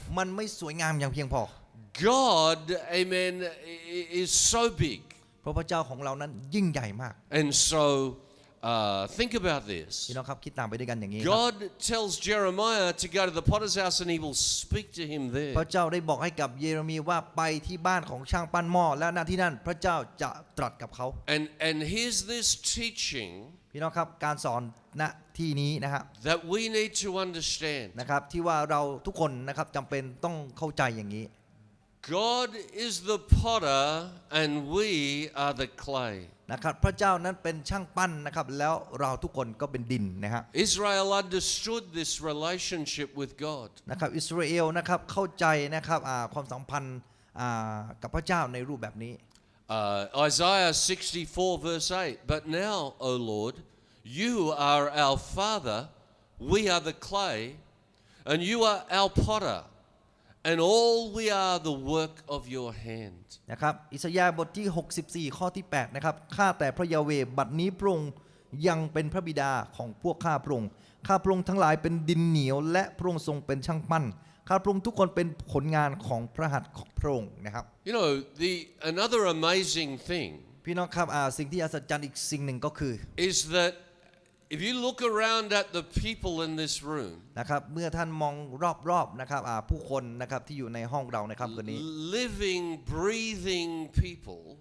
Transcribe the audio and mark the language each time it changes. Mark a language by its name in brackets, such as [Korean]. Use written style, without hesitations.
[Thai] มันไม่สวยงามอย่างเพียงพอ [English] God, amen, is so big. [Thai] เพราะพระเจ้าของเรานั้นยิ่งใหญ่มาก [English] And so, think about this. [Thai] พี่น้องครับคิดตามไปด้วยกันอย่างนี้ครับ [English] God tells Jeremiah to go to the potter's house and he will speak to him [Thai] พ [English] there. [Thai] ระเจ้าได้บอกให้กับเยเรมีว่าไปที่บ้านของช่างปั้นหม้อและณที่นั่นพระเจ้าจะตรัสกับเขา [English] And here's this teaching [Thai] พี่น้องครับการสอนณที่นี้นะครับ [English] that we need to understand. [Thai] นะครับที่ว่าเราทุกคนนะครับจำเป็นต้องเข้าใจอย่างนี้ [English] God is the potter and we are the clay. [Thai] นะครับพระเจ้านั้นเป็นช่างปั้นนะครับแล้วเราทุกคนก็เป็นดินนะครับ [English] Israel understood this relationship with God. [Thai] นะครับอิสราเอลนะครับเข้าใจนะครับความสัมพันธ์กับพระเจ้าในรูปแบบนี้ [English] Isaiah 64 verse 8. But now, O Lord, you are our Father, we are the clay, and you are our potter, and all we are the work of your hand. [Thai] นะครับอิสยาห์บทที่64ข้อที่8นะครับข้าแต่พระยาเวห์บัดนี้พระองค์ยังเป็นพระบิดาของพวกข้าพระองค์ข้าพระองค์ทั้งหลายเป็นดินเหนียวและพระองค์ทรงเป็นช่างปั้นข้าพระองค์ทุกคนเป็นผลงานของพระหัตถ์ของพระองค์นะครับ [English] You know, another amazing thing [Thai] พี่น้องครับสิ่งที่อัศจรรย์อีกสิ่งหนึ่งก็คือ [English] is that if you look around at the people in this room, [Thai] นะครับเมื่อท่านมองรอบๆนะครับผู้คนนะครับที่อยู่ในห้องเรานะครับคนนี้ [English] living, breathing people,